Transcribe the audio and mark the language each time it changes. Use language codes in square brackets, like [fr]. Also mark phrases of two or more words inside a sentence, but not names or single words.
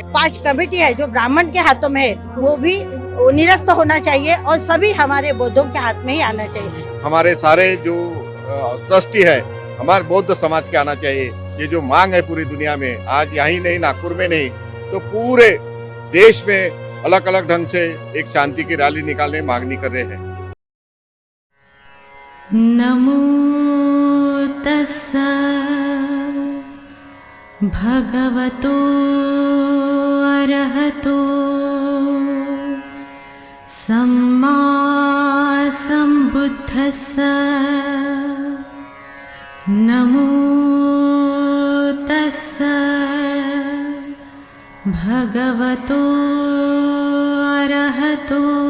[hi] 5 कमेटी है जो ब्राह्मण के हाथों में है वो भी निरस्त होना चाहिए और सभी हमारे बौद्धों के हाथ में ही आना चाहिए। हमारे सारे जो ट्रस्टी है हमारे बौद्ध समाज के आना चाहिए। ये जो मांग है पूरी दुनिया में, आज यहीं नहीं नागपुर में नहीं तो पूरे देश में अलग अलग ढंग से एक शांति की रैली निकालने मांगनी कर रहे हैं। [pi] नमो तस्सा भगवतो अरहतो सम्मा सम्बुद्धस्सा नमो तस्सा भगवतो अरहतो